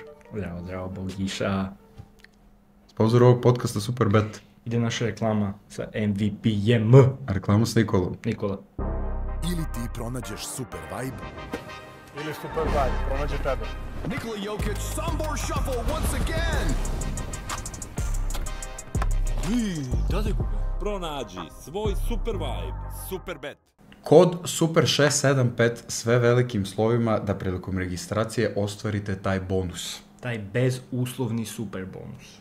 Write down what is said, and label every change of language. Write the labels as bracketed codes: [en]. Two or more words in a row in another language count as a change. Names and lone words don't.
[sr] Zdravo, Bogiša. Sponzor ovog podcasta Superbet. Ide naša reklama sa MVP-jem. A reklama s Nikolom. Nikola. Ili ti pronađeš [en] super vibe, [sr] Ili [en] super vibe, [sr] pronađe tebe. [en] Nikola Jokic, Sombor Shuffle once again. [sr] Pronađi svoj [en] super vibe, [sr] Superbet. Kod Super 675 sve velikim slovima da prilikom registracije ostvarite taj bonus. Taj bezuslovni super bonus.